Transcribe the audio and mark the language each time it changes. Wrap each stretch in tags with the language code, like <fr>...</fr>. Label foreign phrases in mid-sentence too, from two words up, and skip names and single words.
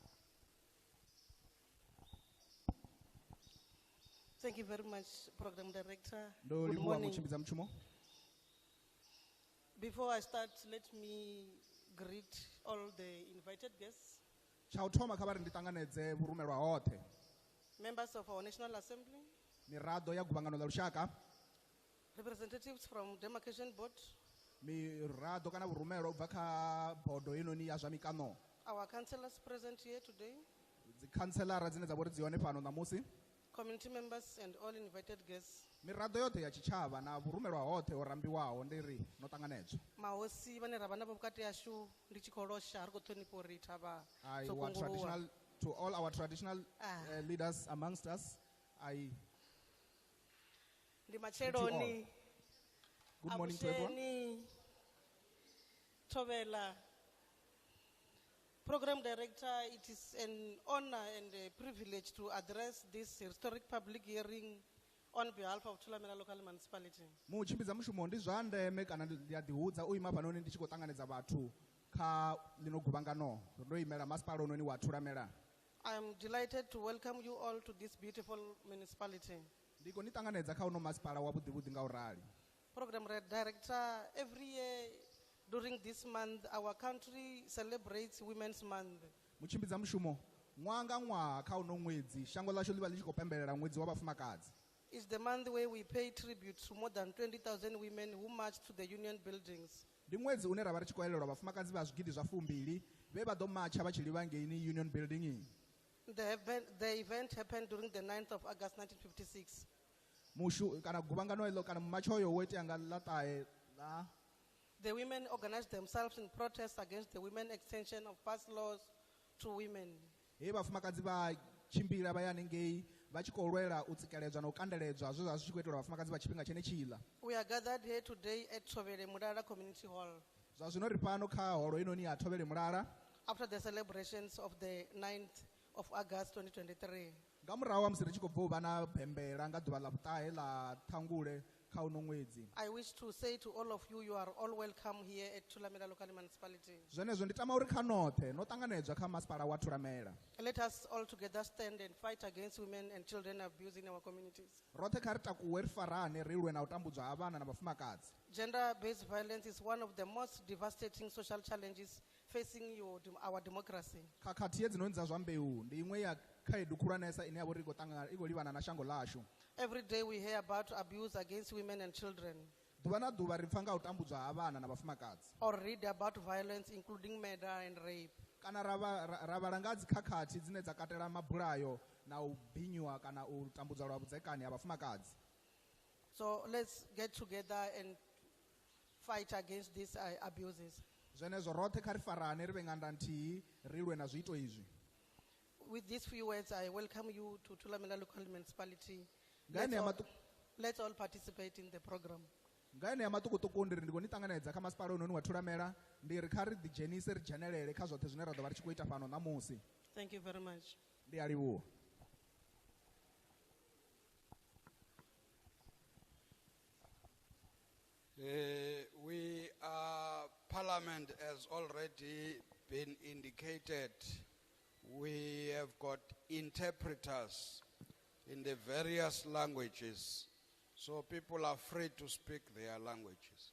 <en>Thank you very much, Program Director.</en> <ve>Ndo</ve> <en>Good</en> <ve>livhuwa</ve> <en>morning.</en> <ve>mutshimbidza mushumo.</ve> <en>Before I start, let me greet all the invited guests,</en> <ve>Tsha u thoma kha vha ri ndi ṱanganedze vhurumelwa hoṱhe.</ve> <en>members of our National Assembly,</en> <ve>Miraḓo ya guvhangano ḽa lushaka,</ve> <en>representatives from Demarcation Board,</en> <ve>mirado kana vurumelo ubva kha bodo inoni ya zwa mikano,</ve> <en>our councillors present here today,</en> <ve>dzikhanselara dzine dza vha uri dzi hone fhano ṋamusi,</ve> <en>community members and all invited guests.</en> <ve>miraḓo yoṱhe ya tshitshavha na vhurumelwa hoṱhe ho rambiwaho ndi ri no ṱanganedzwa. Mahosi vhane ra vha navho vhukati hashu ndi tshi khou losha ri khou ṱhonifha uri thavha</ve> <en>I</en> <ve>dzo</ve> <en>want</en> <ve>kunguluwa.</ve> <en>to all our traditional leaders amongst us.</en> <ve>Ndi matsheloni</ve> <en>Good morning to everyone. Abusheni Thobela, Program Director, it is an honor and a privilege to address this historic public hearing on behalf of Thulamela Local Municipality.</en> <ve>Mutshimbidza mushumo ndi zwa ndeme kana ndi a ḓihudza u ima fhanoni ndi tshi khou ṱanganedza vhathu kha ḽino guvhangano ndo imela masipala ononi wa Thulamela.</ve> <en>I am delighted to welcome you all to this beautiful municipality.</en> <ve>Ndi khou ni ṱanganedza kha uno masipala wa vhuḓivhuḓi nga u rali.</ve> <en>Program Director, every year during this month, our country celebrates Women's Month.</en> <ve>Mutshimbidza mushumo ṅwaha nga ṅwaha kha uno ṅwedzi shango ḽashu ḽi vha ḽi tshi khou pembelela ṅwedzi wa vhafumakadzi.</ve> <en>It's the month where we pay tribute to more than 20,000 women who marched to the union buildings.</en> <ve>Ndi ṅwedzi une ra vha ri tshi khou elelwa vhafumakadzi vha zwigidi zwa 2 vhe vha ḓo matsha vha tshi livha ngeini</ve> <en>union building. The event happened during the 9th of August 1956.</en> <ve>Kana guvhangano eḽo kana mumatsho hoyo wo itea nga ḽa ṱahe</ve> <en>The women organized themselves in protest against the women extension of past laws to women.</en> <ve>he vhafumakadzi vha tshimbila vha ya hanengei vha tshi khou lwela u tsikeledzwa na u kandeledzwa zwe zwa zwi tshi khou itelwa vhafumakadzi vha tshifhinga tshenetshiḽa.</ve> <en>We are gathered here today at Thobele Mulala Community Hall</en> <ve>Zwa zwino ri fhano kha holo inoni ya Thobele Mulala</ve> <en>after the celebrations of the 9th of August 2023.</en> <ve>nga murahu ha musi ri tshi khou bva u vha na bembela nga ḓuvha ḽa vhuṱahe ḽa ṱhangule kha uno ṅwedzi.</ve> <en>I wish to say to all of you, you are all welcome here at Thulamela Local Municipality.</en> <ve>Zwenezwo ndi tama uri kha noṱhe no ṱanganedzwa kha masipala wa Thulamela.</ve> <en>Let us all together stand and fight against women and children abuse in our communities.</en> <ve>Roṱhe kha ri takuwe ri farane ri lwe na u tambudzwa ha vhana na vhafumakadzi.</ve> <en>Gender-based violence is one of the most devastating social challenges facing our democracy.</en> <ve>Khakhathi hedzinoni dza zwa mbeu ndi iṅwe ya khaedu khulwanesa ine ya vha uri i khou livhana na shango ḽashu.</ve> <en>Every day we hear about abuse against women and children,</en> <ve>Ḓuvha na ḓuvha ri pfa nga u tambudzwa ha vhana na vhafumakadzi.</ve> <en>or read about violence including murder and rape.</en> <ve>Kana ra vhala nga dzi khakhathi dzine dza katela mabulayo na u binywa kana u tambudzwa lwa vhudzekani ha vhafumakadzi.</ve> <en>So let's get together and fight against these abuses.</en> <ve>Zwenezwo roṱhe kha ri farane ri vhe nga nda nthihi ri lwe na zwiito izwi.</ve> <en>With these few words, I welcome you to Thulamela Local Municipality.</en> <ve>Nga</ve> <en>Let's all participate in the program.</en> <ve>ene ya maṱukuṱuku ndi ri ndi khou ni ṱanganedza kha masipala ononi wa Thulamela ndi ri kha ri ḓidzhenise ri dzhenelele kha zwoṱhe zwine ra ḓo vha ri tshi khou ita fhano ṋamusi.</ve> <en>Thank you very much.</en> <ve>Ndi a livhuwa.</ve> <en>We are Parliament has already been indicated. We have got interpreters in the various languages, so people are free to speak their languages.</en>